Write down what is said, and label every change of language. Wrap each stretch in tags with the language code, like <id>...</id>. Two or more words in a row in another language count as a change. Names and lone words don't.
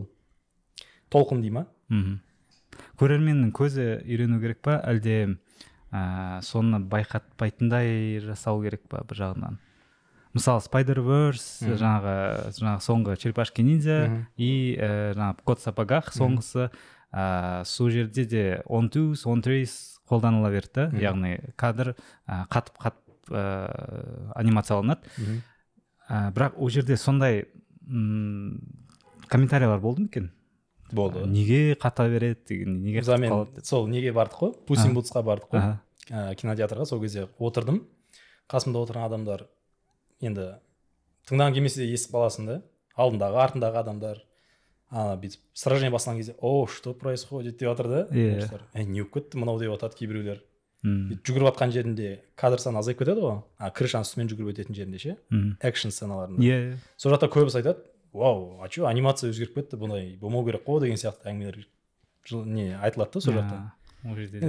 <kk>Толқын дей ма? Көрерменнің көзі үйрену керек па, әлде соны байқатпайтындай жасау керек па бір жағынан? Мысалы Spider-Verse, жаңағы соңғы Черепашки ниндзя и жаңағы Кот в сапогах соңғысы, сол жерде де</kk> <en>on twos, on threes</en> <kk>қолданыла берді, яғни кадр қатып анимацияланады. Бірақ ол жерде сондай комментариялар болды ма екен? Болды. Неге қата береді деген, неге қатып қалады? Сол неге бардық қой? Puss in Bootsқа бардық қой. Кинотеатрға сол кезде отырдым. Қасымда отырған адамдар енді тыңдаған келмесе де естіп қаласың да. Алдындағы, артындағы адамдар бүйтіп сражение басталған кезде</kk> <ru>что происходит</ru> <kk>деп жатыр да. Не болып кетті мынау деп жатады кейбіреулер. Жүгіріп жатқан жерінде кадр саны азайып кетеді ғой. Крышаның үстімен жүгіріп өтетін жерінде ше. Экшн сценаларында. Сол жақта көбісі айтады, вау,</kk> <ru>а че анимация</ru> <kk>өзгеріп кетті, бұндай болмау керек қой деген сияқты әңгімелер айтылады да сол жақта.</kk>